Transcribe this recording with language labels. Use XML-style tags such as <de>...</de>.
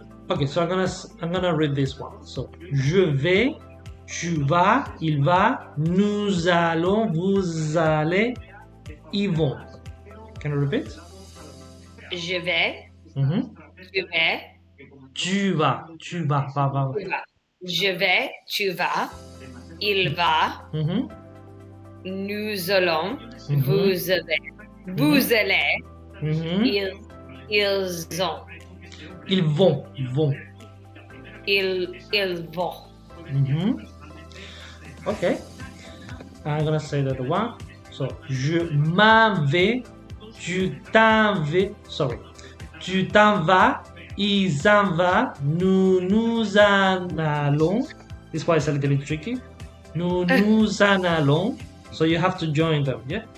<en>Okay, so I'm gonna read this one.</en> <fr>So je vais, tu vas, il va, nous allons, vous allez, ils vont. Can you repeat? Je vais. Tu vais. Tu vas, va. Je vais, tu vas, il va, nous allons, vous allez, ils ont. Ils vont. Ils vont.</fr> <en>Okay. I'm gonna say that one.</en> <fr>So, je m'en vais, tu t'en vas, sorry. Tu t'en vas, il s'en va, nous en allons.</fr> <en>This one is a little bit tricky.</en> <fr>Nous en allons.</fr> <en>So you have to join them, yeah?</en>